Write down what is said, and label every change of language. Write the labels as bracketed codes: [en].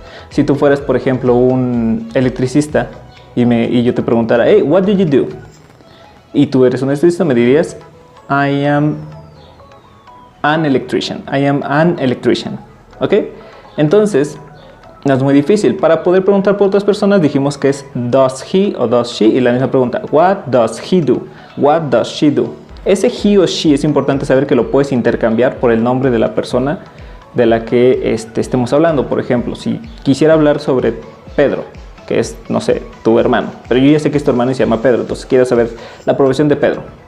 [es] Si tú fueras, por ejemplo, un electricista y yo te preguntara, [en] hey, what do you do? [es] Y tú eres un electricista, me dirías, [en] I am an electrician. I am an electrician. [es] ¿Ok? Entonces, no es muy difícil. Para poder preguntar por otras personas, dijimos que es [en] does he [es] o [en] does she. [es] Y la misma pregunta, [en] what does he do? What does she do? [es] Ese he o she es importante saber que lo puedes intercambiar por el nombre de la persona de la que estemos hablando. Por ejemplo, si quisiera hablar sobre Pedro, que es, no sé, tu hermano, pero yo ya sé que es tu hermano y se llama Pedro, entonces quiero saber la profesión de Pedro.